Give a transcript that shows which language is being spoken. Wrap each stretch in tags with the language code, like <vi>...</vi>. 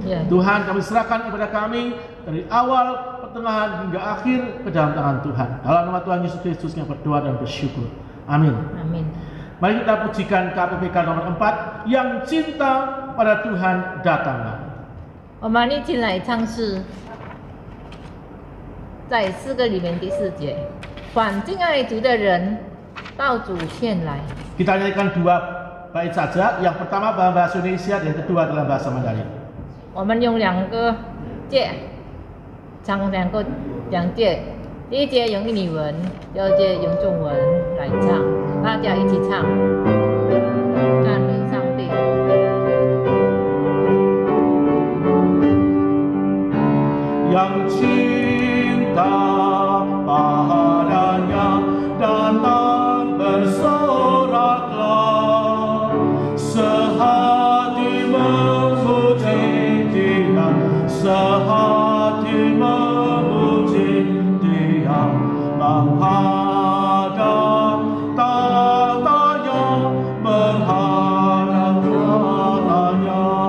<id>Tuhan, kami serahkan kepada kami dari awal, pertengahan hingga akhir ke dalam tangan Tuhan. Dalam nama Tuhan Yesus Kristus kami berdoa dan bersyukur. Amin. Amin. Mari kita pujikan KPPK nomor 4, yang cinta pada Tuhan datanglah.</id> <zh>我们一起来唱诗，在诗歌里面第4节，凡敬爱主的人，到主前来。</zh> <id>Kita nyanyikan 2 bait saja. Yang pertama dalam bahasa Indonesia dan yang kedua dalam bahasa Mandarin.</id> <zh>我们用2个节唱2节，第1节用印尼文，第2节用中文来唱，大家一起唱，赞美上帝。</zh> <id>Yang cinta padanya datang bersoraklah, sehati memuji Dia, sehati memuji Dia, menghadap tahtanya, menghadap jalannya,</id>